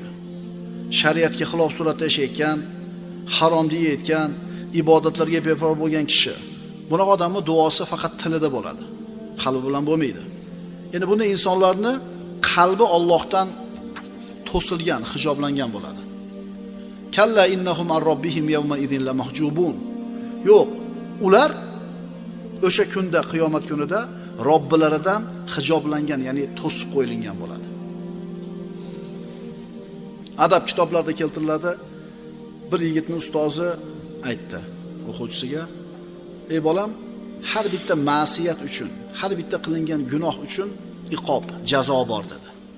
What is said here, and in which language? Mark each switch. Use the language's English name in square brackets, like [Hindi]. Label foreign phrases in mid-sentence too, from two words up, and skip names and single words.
[Uzbek] Shariatga xilof suratda yashayotgan, haromni yeyotgan, ibodatlarga beparvo bo'lgan kishi, bunaqa odamning duosi faqat tilida bo'ladi, qalbi bilan bo'lmaydi. Endi bunday insonlarni qalbi Allohdan to'silgan, hijoblangan bo'ladi. [Arabic] كلا إنهم عن ربهم يومئذ لمحجوبون. [Uzbek] Yo'q, ular o'sha kunda, qiyomat kunida Robbilaridan hijoblangan, ya'ni to'sib qo'yilgan bo'ladi. Adab kitoblarida keltiriladi. Bir yigitning ustozi aytdi o'quvchisiga: "Ey bolam, har bitta ma'siyat uchun, har bitta qilingan gunoh uchun iqob, jazo bor" dedi.